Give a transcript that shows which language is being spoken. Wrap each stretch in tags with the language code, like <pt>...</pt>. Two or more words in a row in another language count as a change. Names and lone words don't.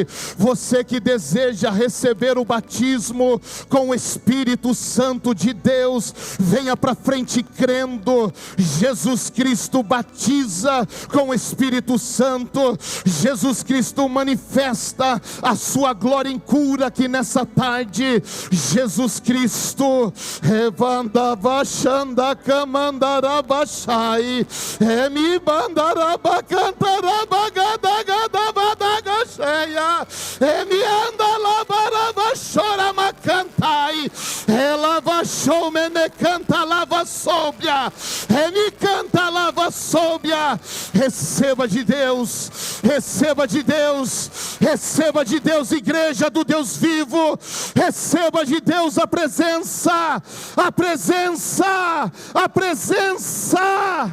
<pt>Você que deseja receber o batismo com o Espírito Santo de Deus, venha para frente crendo. Jesus Cristo batiza com o Espírito Santo. Jesus Cristo manifesta a sua glória em cura aqui nessa tarde. Jesus Cristo evanda vachanda camandara bachai emi bandaraba cantaraba gadagada cheia emi anda labaraba chora macantai ela vachou mene canta lava sóbia emi canta lava sóbia. Receba de Deus, receba de Deus, receba de Deus, igreja do Deus vivo. Receba de Deus a presença, a presença, a presença.</pt>